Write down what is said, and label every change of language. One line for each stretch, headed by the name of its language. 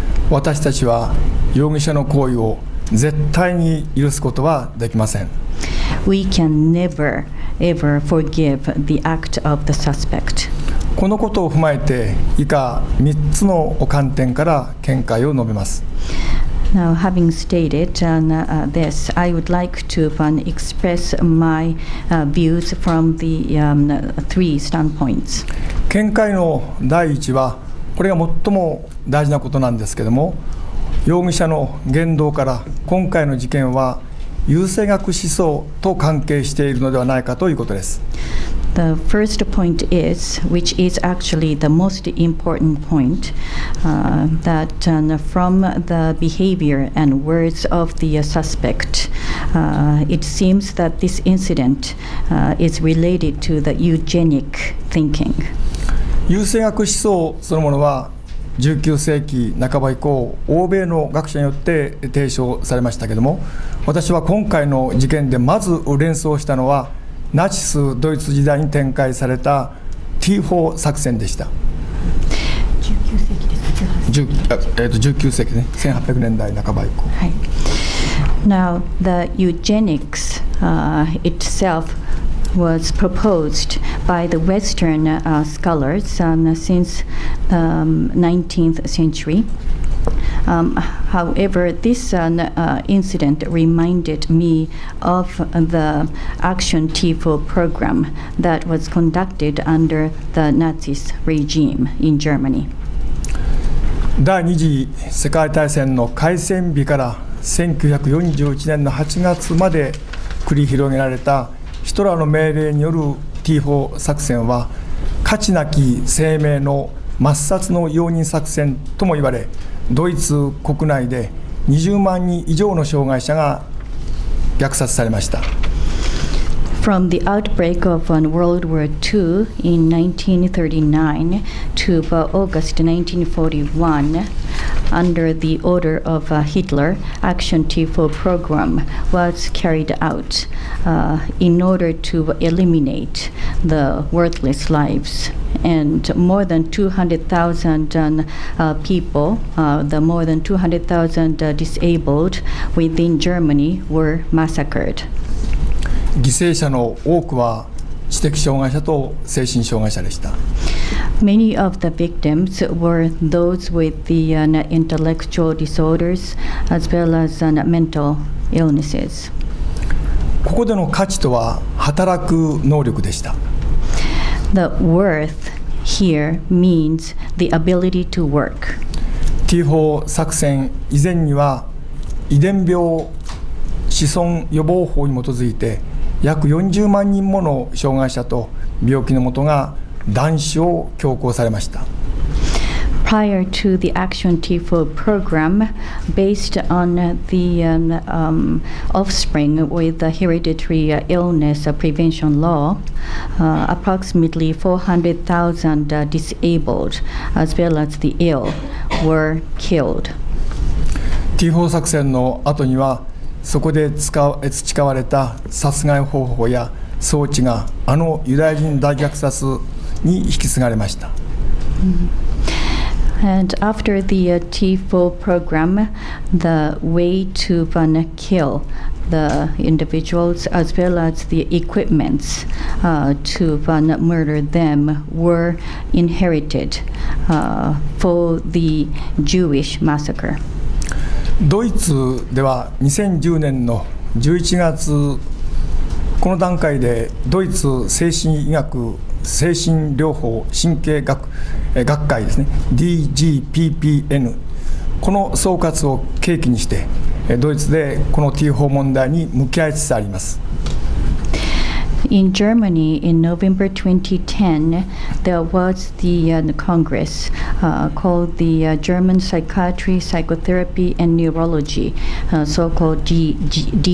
Japanese: 私たちは容疑者の行為を絶対に許すことはできません。
English: We can never ever forgive the act of the suspect.
Japanese: このことを踏まえて以下3つの観点から見解を述べます。
English: Now, having stated this, I would like to express my views from the three standpoints.
Japanese: 見解の第一は、これが最も大事なことなんですけれども、容疑者の言動から今回の事件は優生学思想と関係しているのではないかということです。
English: The first point is, which is actually the most important point, that from the behavior and words of the suspect, it seems that this incident is related to the eugenic thinking.
Japanese: 優生学思想そのものは19世紀半ば以降、欧米の学者によって提唱されましたけれども、私は今回の事件でまず連想したのはナチスドイツ時代に展開された T4 作戦でした。 19世紀ね、1800年代半ば以降。はい。
English: Now, the eugenics itself was proposed by the Western scholars since the 19th century. However, this incident reminded me of the Action T4 program that was conducted under the Nazis regime in Germany.
Japanese: 第二次世界大戦の開戦日から1941年の8月まで繰り広げられたヒトラーの命令による T4 作戦は、価値なき生命の抹殺の容認作戦とも言われ、ドイツ国内で20万人以上の障害者が虐殺されました。
English: From the outbreak of World War II in 1939 to August 1941, under the order of Hitler, Action T4 program was carried out in order to eliminate the worthless lives. And more than 200,000 people, the more than 200,000 disabled within Germany were massacred.
Japanese: 犠牲者の多くは知的障害者と精神障害者でした。
English: Many of the victims were those with the intellectual disorders as well as mental illnesses.
Japanese: ここでの価値とは働く能力でした。
English: The worth here means the ability to work.
Japanese: T4 作戦以前には遺伝病子孫予防法に基づいて約40万人もの障害者と病気のもとが断種を強行されました。
English: Prior to the Action T4 program, based on the offspring with the hereditary illness prevention law, approximately 400,000 disabled as well as the ill were killed.
Japanese: T4 作戦の後にはそこで培われた殺害方法や装置があのユダヤ人大虐殺に引き継がれました。
English: And after the T4 program, the way to kill the individuals as well as the equipments to murder them were inherited for the Jewish massacre.
Japanese: ドイツでは2010年の11月この段階でドイツ精神医学精神療法神経学会ですね DGPPN この総括を契機にしてドイツでこの T 法問題に向き合いつつあります。
English: In Germany, in November 2010, there was the Congress called the German Psychiatry, Psychotherapy, and Neurology, so-called DGPPN.